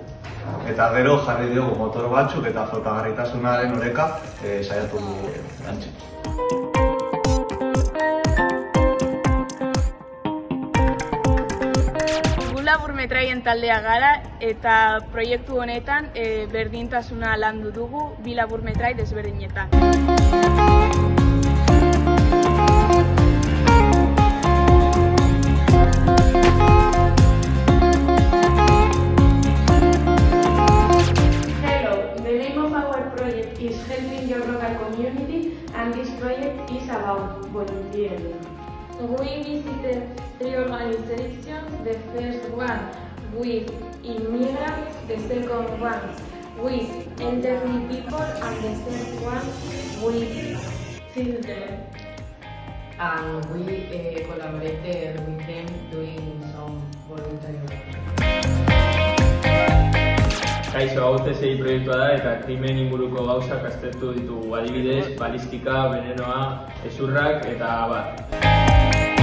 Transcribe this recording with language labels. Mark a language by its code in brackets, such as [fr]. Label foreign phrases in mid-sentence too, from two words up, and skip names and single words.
[eu] Eta gero jarri diogu motor batzuk eta flotagarritasunaren oreka saiatu dugu lantzen. Laburmetraien taldea gara eta proiektu honetan berdintasuna landu dugu bi laburmetrai desberdinetan. [en] Hello, the name of our project is Helping Your Local Community, and this project is about volunteering. We visited 3 organizations, the first one with immigrants, the second one with elderly people, and the third one with children. And we collaborated with them doing some voluntary work. [eu] Kaixo, hau TSI proiektua da eta krimen inguruko gauzak aztertu ditugu, adibidez, balistika, venenoa, hezurrak eta abar.